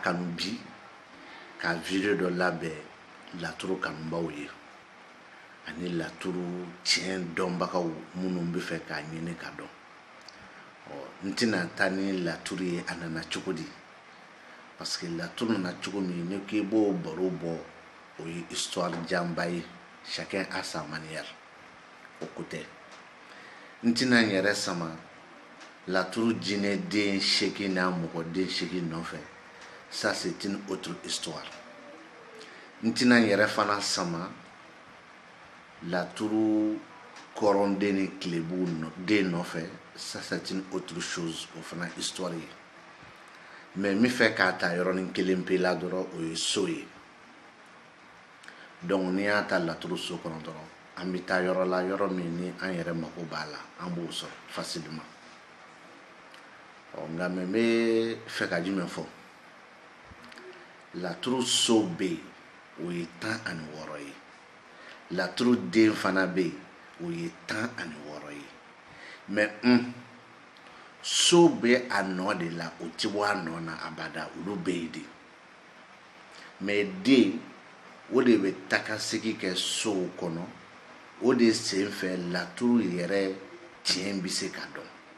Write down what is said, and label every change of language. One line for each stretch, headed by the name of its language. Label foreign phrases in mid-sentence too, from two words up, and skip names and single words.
Bambara: kanu bi ka video dɔ labɛn laturu kanubaw ye ani laturu tiɲɛ dɔnbagaw minnu bɛ fɛ k'a ɲini ka dɔn n tɛna taa ni laturu ye a nana cogo di
French: parce que
Bambara: laturu nana cogo min ne k'i b'o baro bɔ o ye histoire janba ye
French: chacun a sa manière
Bambara: o ko tɛ n tɛna n yɛrɛ sama laturu jinɛ den 8 n'a mɔgɔ den 8 nɔfɛ
French: ça c'est une autre histoire
Bambara: n tɛna n yɛrɛ fana sama laturu kɔrɔnden ni kilebu den nɔfɛ
French: ça c'est une autre chose
Bambara: o fana histoire ye mais min fɛ k'a ta yɔrɔnin kelen pe la dɔrɔn o ye so ye donc n'i y'a ta laturu so kɔnɔ dɔrɔn an bɛ taa yɔrɔ la yɔrɔ min ni an yɛrɛ mako b'a la an b'o sɔrɔ facilement nka mɛ n bɛ fɛ ka jumɛn fɔ laturu so bɛ yen o ye 16 ye laturu den fana bɛ yen o ye 16 ye mais so bɛ a nɔ de la o tɛ bɔ a nɔ na abada olu bɛ yen de mais den o de bɛ takasegi kɛ sow kɔnɔ o de sen fɛ laturu yɛrɛ tiɲɛ bɛ se ka dɔn